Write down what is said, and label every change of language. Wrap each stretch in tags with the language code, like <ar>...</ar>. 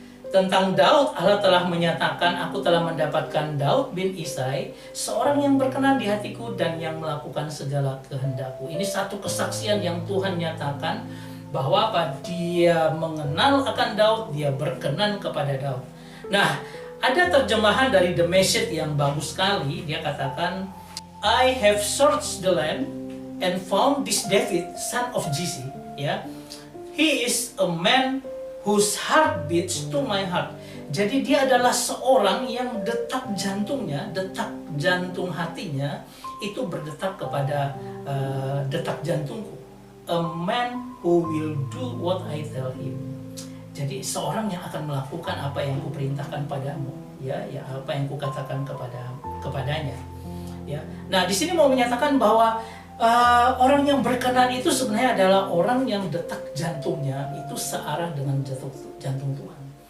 <id>Tentang Daud, Allah telah menyatakan, aku telah mendapatkan Daud bin Isai, seorang yang berkenan di hatiku dan yang melakukan segala kehendakku. Ini satu kesaksian yang Tuhan nyatakan bahwa apa? Dia mengenal akan Daud, dia berkenan kepada Daud. Nah, ada terjemahan dari The Message yang bagus sekali. Dia katakan,</id> <en>I have searched the land and found this David, son of Jesse. Ya, he is a man whose heart beats to my heart.</en> <id>Jadi dia adalah seorang yang detak jantungnya, detak jantung hatinya itu berdetak kepada detak jantungku.</id> <en>A man who will do what I tell him.</en> <id>Jadi seorang yang akan melakukan apa yang kuperintahkan padamu, ya apa yang kukatakan kepadanya, ya. Nah, di sini mau menyatakan bahwa orang yang berkenan itu sebenarnya adalah orang yang detak jantungnya itu searah dengan jantung Tuhan.</id>